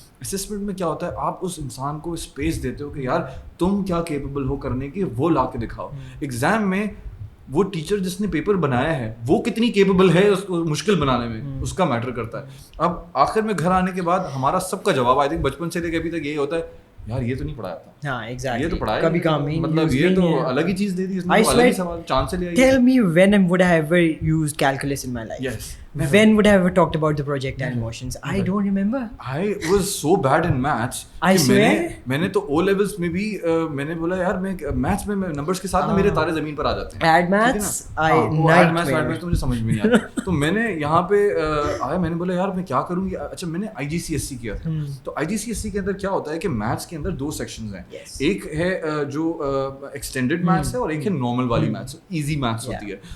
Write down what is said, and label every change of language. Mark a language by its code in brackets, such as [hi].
[ur] Assessment میں کیا ہوتا ہے, آپ اس انسان کو اسپیس دیتے ہو کہ یار تم کیا کیپیبل ہو کرنے کی, وہ لا کے دکھاؤ. ایگزام میں وہ ٹیچر جس نے پیپر بنایا ہے وہ کتنی کیپیبل ہے اس کو مشکل بنانے میں, اس کا میٹر کرتا ہے. اب آخر میں گھر آنے کے بعد ہمارا سب کا جواب [en] I think [ur] بچپن سے لے کے ابھی تک یہی ہوتا ہے, یار یہ تو نہیں پڑھایا تھا. ہاں ایگزیکٹلی, یہ تو پڑھایا کبھی کام نہیں, مطلب یہ تو الگ ہی چیز دے دی اس نے, الگ ہی سوال چاند سے لے آئی. [en] Tell me when would I ever use calculus in my life? Yes. When would I ever talked about the projectile motions? I don't remember. I was so bad in maths. I swear. [ur] میں نے تو O levels میں بھی میں نے بولا یار میں میتھس میں نمبرز کے ساتھ میرے تارے زمین پر آ جاتے ہیں. [en] Add maths, [ur] ایڈ میتھس تو مجھے سمجھ میں نہیں آتا. تو میں نے یہاں پہ آیا, میں نے بولا یار میں کیا کروں. اچھا میں نے IGCSE کیا تھا. تو IGCSE کے اندر کیا ہوتا ہے کہ میتھس کے اندر 2 سیکشنز ہیں, ایک ہے جو ایکسٹینڈیڈ میتھس ہے اور ایک ہے نارمل والی میتھس, ایزی میتھس ہوتی ہے.